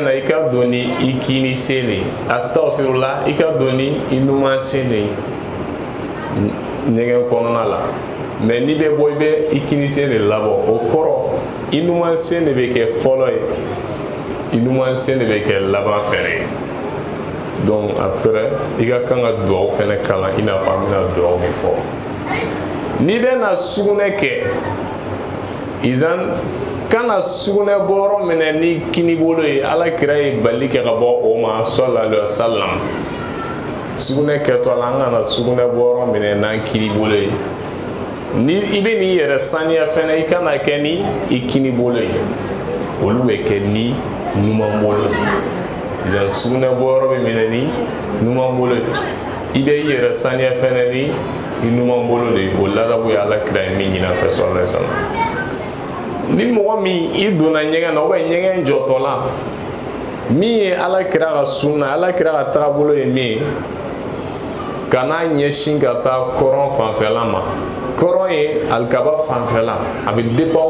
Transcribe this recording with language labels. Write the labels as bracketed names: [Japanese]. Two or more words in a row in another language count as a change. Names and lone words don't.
[Bambara] na i ka don ni i kini sen de ye astaghfirullah i ka don ni i numan sen de ye ɲɛgɛn kɔnɔna la mais n'i bɛ bɔ i bɛ i kini sen de labɔ o kɔrɔ i numan sen de bɛ kɛ fɔlɔ ye i numan sen de bɛ kɛ laban fɛnɛ ye [French] donc après [Bambara] i ka kan ka dugawu fɛnɛ kalan i n'a fɔ an bɛna dugawu min fɔ n'i bɛna sugunɛ kɛ izan kana sugunɛ bɔyɔrɔ minɛ ni kini bolo ye ala kira ye bali kɛ ka bɔ o ma [Arabic] صلى الله عليه وسلم [Bambara] sugunɛ kɛtɔ la an kana sugunɛ bɔyɔrɔ minɛ n'an kini bolo ye ni i bɛ n'i yɛrɛ saniya fɛnɛ i kana kɛ ni i kini bolo ye olu bɛ kɛ ni numan bolo ye izan sugunɛ bɔyɔrɔ bɛ minɛ ni numan bolo ye i bɛ i yɛrɛ saniya fɛnɛ ni i numan bolo de ye o ladabu ye ala kira ye min ɲin'a fɛ [Arabic] صلى الله عليه وسلم [Bambara] ni mɔgɔ min i donna ɲɛgɛn na ɲɛgɛn jɔtɔla min ye ala kira ka sunna ala kira ka taabolo ye min ye kana ɲɛsin ka taa kɔrɔn fanfɛla ma kɔrɔn ye alikaba fanfɛla a bɛ dépend